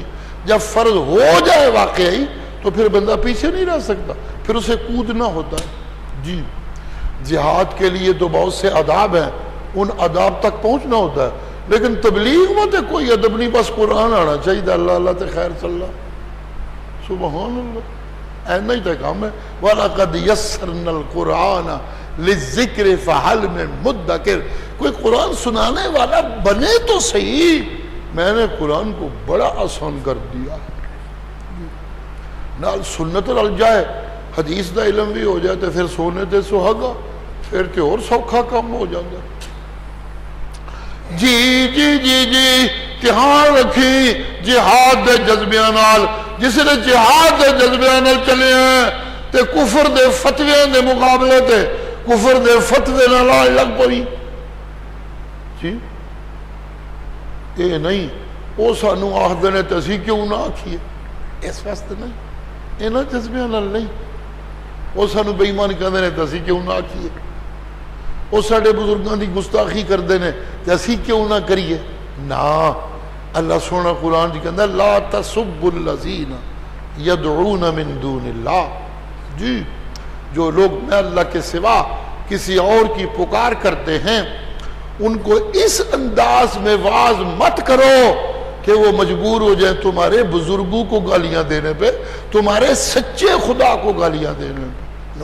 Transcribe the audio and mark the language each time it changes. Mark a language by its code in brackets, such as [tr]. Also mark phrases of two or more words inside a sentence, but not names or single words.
[ur] جب فرض ہو جائے واقعی تو پھر بندہ پیچھے نہیں رہ سکتا، پھر اسے کودنا ہوتا ہے. جی جہاد کے لیے تو بہت سے آداب ہیں، ان آداب تک پہنچنا ہوتا ہے. لیکن تبلیغ میں تو کوئی ادب نہیں، بس قرآن آنا چاہیے، اللہ اللہ تے خیر صلی اللہ. سبحان اللہ. اینا ہی تو کام ہے. [ar] وَلَقَدْ يَسَّرْنَا الْقُرْآنَ لِلذِّكْرِ فَهَلْ مِن مُدَّكِرٍ. [ur] کوئی قرآن سنانے والا بنے تو صحیح. میں نے قرآن کو بڑا آسان کر دیا. [pa] نال سنت رل جائے، حدیث دا علم بھی ہو جائے تو پھر سونے تے سہاگا، پھر تے اور سوکھا کام ہو جاتا. جی جی جی جی دھیان رکھی جہاد دے جذبیاں نال. جس نے جہاد دے جذبیاں نال چلے ہیں تے کفر دے فتوے دے مقابلے تے کفر دے فتوے نال لگ پئی. جی اے نہیں وہ سانو آخدے نے تے اسی کیوں نہ آکھیے، اس واسطے نہیں، انہاں جذبیاں نال نہیں. وہ سانو بے ایمان کہندے نے تے اسی کیوں نہ آکھیے، وہ ساڈے بزرگاں دی گستاخی کردے نے تے اسی کیوں نہ کریے. نا اللہ سونا قرآن جی کہندا [ar] لا تسبوا الذین یدعون من دون اللہ. [ur] جی جو لوگ میں اللہ کے سوا کسی اور کی پکار کرتے ہیں ان کو اس انداز میں واز مت کرو کہ وہ مجبور ہو جائیں تمہارے بزرگوں کو گالیاں دینے پہ، تمہارے سچے خدا کو گالیاں دینے پہ.